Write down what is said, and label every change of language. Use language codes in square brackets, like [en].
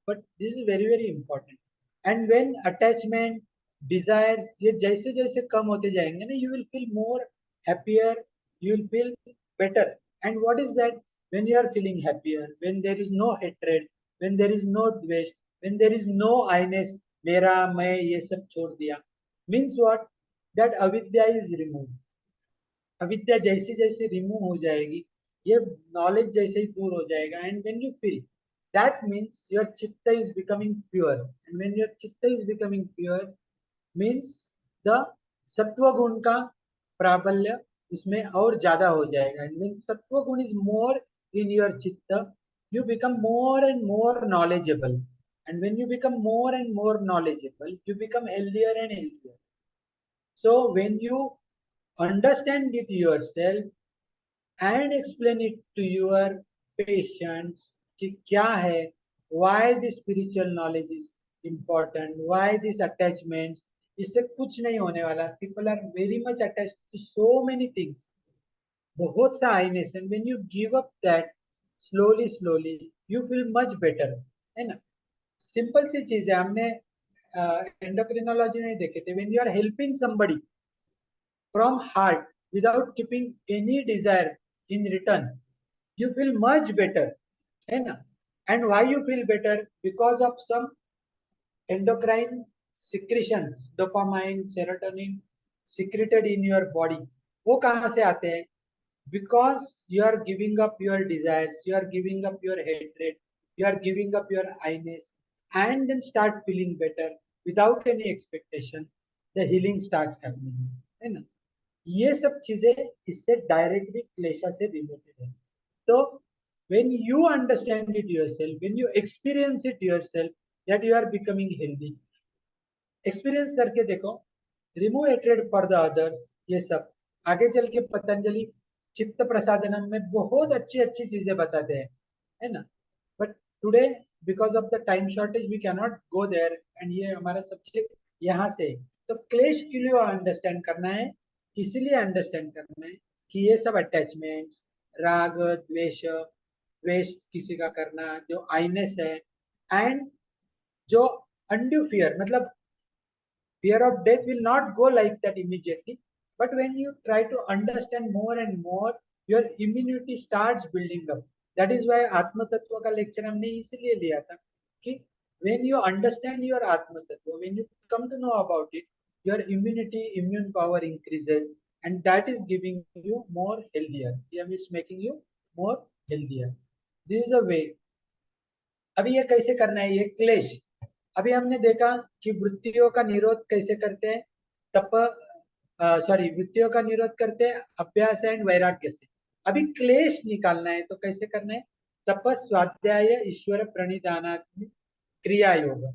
[en] But this is very very important. And when attachment, desires [hi] ये जैसे जैसे कम होते जाएंगे ना, [en] you will feel more happier, you will feel better. And what is that? When you are feeling happier, when there is no hatred, when there is no dvesh, when there is no I-ness, [hi] मेरा मैं ये सब छोड़ दिया, [en] means what? That avidya is removed. [hi] अविद्या जैसे जैसे remove हो जाएगी, ये नॉलेज जैसे ही दूर हो जाएगा, [en] And when you feel, that means your chitta is becoming pure. And when your chitta is becoming pure means the [hi] सत्व गुण का प्राबल्य उसमें और ज्यादा हो जाएगा. [en] And when sattva guna is more in your chitta, you become more and more knowledgeable, and when you become more and more knowledgeable, you become healthier and healthier. So when you understand it yourself and explain it to your patients [hi] कि क्या है, [en] why this spiritual knowledge is important, why this attachments, [hi] इससे कुछ नहीं होने वाला. [en] People are very much attached to so many things, [hi] बहुत सा आइनेस, [en] and when you give up that slowly slowly you feel much better, [hi] है ना. सिंपल सी चीज है, हमने एंडोक्रिनोलॉजी में देखे थे. [en] when you are helping somebody from heart without keeping any desire in return, you feel much better, [hi] है ना. [en] And why you feel better? Because of some endocrine secretions, dopamine, serotonin secreted in your body. [hi] वो कहाँ से आते हैं? [en] Because you are giving up your desires, you are giving up your hatred, you are giving up your I-ness, and then start feeling better without any expectation. The healing starts happening, [hi] है ना. ये सब चीजें इससे directly क्लेशा से related है. [en] तो when you understand it yourself, when you experience it yourself, that you are becoming healthy. [hi] Experience करके देखो, [en] remove hatred for the others, [hi] ये सब आगे चल के पतंजलि चित्त प्रसादनम में बहुत अच्छी अच्छी चीजें बताते हैं, है ना. [en] but today because of the time shortage we can not go there, and [hi] ये हमारा सब्जेक्ट यहाँ से. तो क्लेश के लिए अंडरस्टैंड करना है, इसीलिए अंडरस्टैंड करना है कि ये सब अटैचमेंट्स, राग द्वेष, द्वेष किसी का करना, जो आइनेस है, एंड जो अनड्यू फियर, मतलब [en] fear of death will not go like that immediately, but when you try to understand more and more, your immunity starts building up. That is why atma tattva [hi] का lecture हमने इसलिए लिया था कि [en] when you understand your atma tattva, when you come to know about it, your immunity, immune power increases, and that is giving you more healthier. It's making you more healthier. This is a way. [hi] अभी ये कैसे करना है, ये क्लेश. अभी हमने देखा कि वृत्तियों का निरोध कैसे करते हैं, वृत्तियों का निरोध करते हैं अभ्यास एंड वैराग्य से. अभी क्लेश निकालना है तो कैसे करना है? तप, स्वाध्याय, ईश्वर प्रणिधानात्मक क्रिया योग.